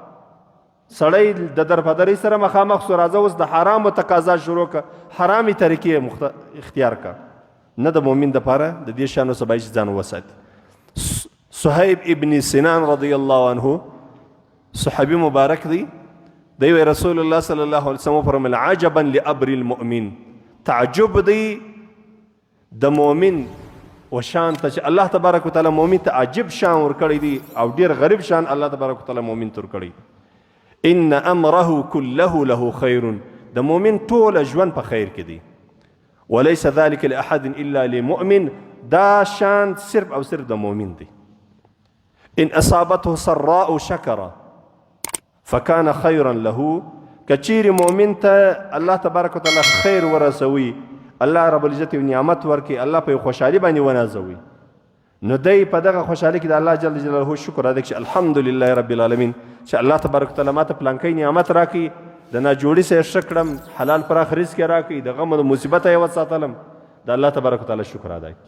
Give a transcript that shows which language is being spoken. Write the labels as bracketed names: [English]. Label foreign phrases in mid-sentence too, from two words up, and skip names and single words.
[Pashto] سړی د درپدرۍ سره مخامخ سو راځه اوس د حرامو تقاضا شروع کړه، حرامې طریقې اختیار کړه. نه د مؤمن دپاره د دې شیانو څخه باید چې ځان وساتي. صهیب ابن سنان رضی الله عنه صحابي مبارک دی، دی رسول الله صلی الله علیه وسلم فرمایل [Arabic] عجبا لامر المؤمن، [Pashto] تعجب دی د مؤمن و شان ته چې الله تبارک وتعالی مؤمن ته عجب شان ورکړی دی او ډیر غریب شان الله تبارک وتعالی مؤمن ته ورکړی. [Arabic] ان امره كله له [Pashto] خیر، د مؤمن ټول ژوند په خیر کې دی. [Arabic] وليس ذلك لاحد الا لمؤمن، [Pashto] دا شان صرف او صرف د مؤمن دی. [Arabic] ان اصابته سراء شکر فكان خيرا له، [Pashto] کچیر مؤمن ته الله تبارک وتعالی خیر ورسوي، الله رب العزت نعمت ورکي، الله په خوشحالي باندې ونازوي، نو دی په دغه خوشحالي کې د الله جل جلاله شکر ادا کړي چې [Arabic] الحمدلله رب العالمین [Pashto] چې الله تبارک وتعالی ماته پلانکی نعمت راکړي، د ناجوړي څخه ښه کړم، حلال پراخ رزق یې راکړي، د غم او مصیبت یې وساتلم، د الله تبارک وتعالی شکر ادا کړي.